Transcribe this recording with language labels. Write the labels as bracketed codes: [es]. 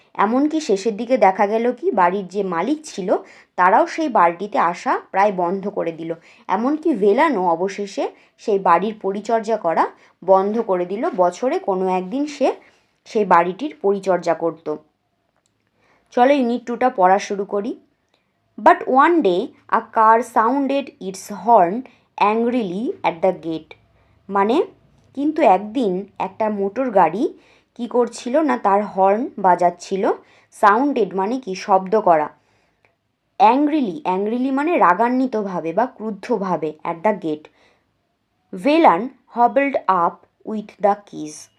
[bn] এমনকি শেষের দিকে দেখা গেল কি, বাড়ির যে মালিক ছিল তারাও সেই বাড়িটিতে আসা প্রায় বন্ধ করে দিল। এমনকি ভেলানও অবশেষে সেই বাড়ির পরিচর্যা করা বন্ধ করে দিল। বছরে কোনো একদিন সে সেই বাড়িটির পরিচর্যা করত। চলো ইউনিট 2টা পড়া শুরু করি। [en] But one day a car sounded its horn angrily at the gate. [bn] মানে কিন্তু একদিন একটা মোটর গাড়ি কি করছিল না, তার হর্ন বাজাচ্ছিল। সাউন্ডেড মানে কি, শব্দ করা। অ্যাংরিলি মানে রাগান্বিতভাবে বা ক্রুদ্ধভাবে। [en] At the gate Velan hobbled up with the keys.